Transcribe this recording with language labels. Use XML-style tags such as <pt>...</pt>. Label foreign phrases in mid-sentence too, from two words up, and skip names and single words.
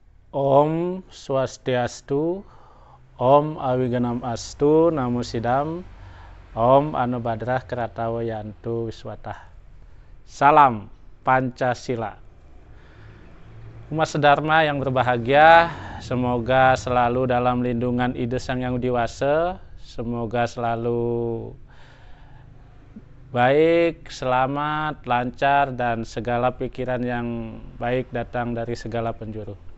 <sa>Om Swastiastu, Om Awiganam Astu, Namo Sidam, Om Anubadrah Kratawayantu Wiswatah.</sa> <id>Salam Pancasila. Umat sedharma yang berbahagia, semoga selalu dalam lindungan Ida Sang Hyang Widi Wasa, semoga selalu baik, selamat, lancar, dan segala pikiran yang baik datang dari segala penjuru.</id>